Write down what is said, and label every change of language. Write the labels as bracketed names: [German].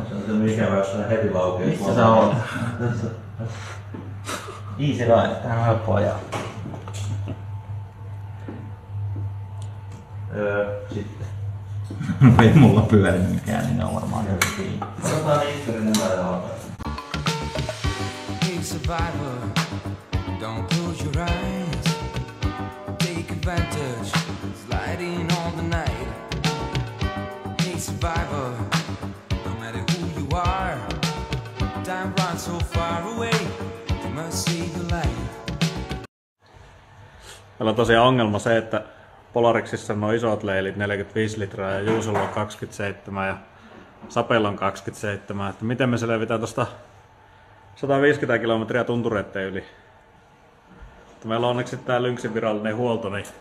[Finnish] Se on ikävä, jos sä heti laukee. Missä sä oot? [English] Easy ride, [Finnish] tähän on helppo ajaa. Sitten. Ei mulla pyörinyt mikään, niin ne on varmaan hyvin kiinni. Otetaan Iikkarin numero alkaa. [English] Hey survivor, don't close your eyes. Take advantage, sliding all the night. Hey survivor, no matter who you are, time runs so far away, you must save your life. [Finnish] Meillä on tosiaan ongelma se, että Polariksissa on isot leilit 45 litraa ja Juusolla on 27 ja Sapella on 27. Että miten me selvitään tosta 150 kilometriä tuntureiden yli. Mutta meillä on onneksi tää Lynxin virallinen huolto, niin